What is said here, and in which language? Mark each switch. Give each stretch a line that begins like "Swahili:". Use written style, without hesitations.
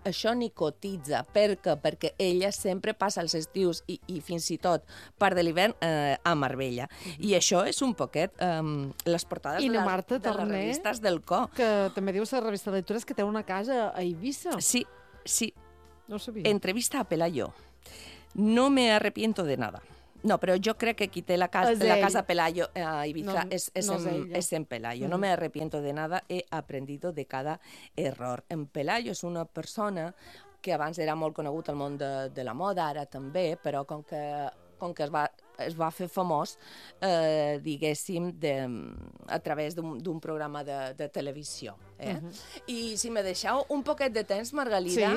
Catalan: Això ni cotitza. Per què? Perquè ella sempre passa els estius i fins i tot part de l'hivern a Marbella. I això és un poquet les portades i Marta de les revistes del Co. Que també dius a la revista de lectures que té una casa a Eivissa. Sí. No ho sabia.
Spanish: Entrevista a Pelayo. No me arrepiento de nada.
Catalan: No, però jo crec que qui té la casa, la casa Pelayo a Ibiza és en Pelayo.
Spanish: No me arrepiento de nada, he aprendido de cada error.
Catalan: En Pelayo és una persona que abans era molt conegut al món de la moda, ara també, però com que es va fer famós, diguéssim, a través d'un programa de televisió. I si me deixeu un poquet de temps, Margalida,